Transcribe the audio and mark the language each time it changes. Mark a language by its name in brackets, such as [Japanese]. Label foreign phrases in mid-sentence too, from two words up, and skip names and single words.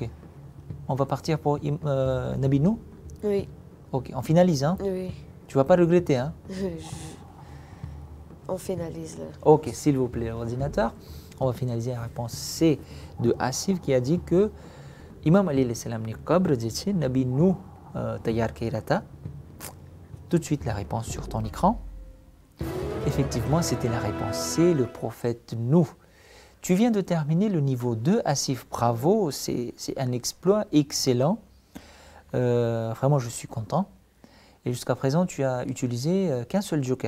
[French] On va partir pour Nabi Nuh? Oui. Ok, on finalise, hein? Oui. Tu vas pas regretter, hein? On finalise là. Ok, s'il vous plaît, ordinateur. On va finaliser la réponse C de Asif qui a dit que Imam Ali [Gujarati] સલામ ની કબર જે છે નબી નૂહ તૈયાર કર્યા હતા. [French] Tout de suite la réponse sur ton écran. Effectivement, c'était la réponse C, le prophète Nuh. Tu viens de terminer le niveau 2, Asif, bravo, c'est un exploit excellent. Vraiment, je suis content. Et jusqu'à présent, tu as utilisé qu'un seul joker.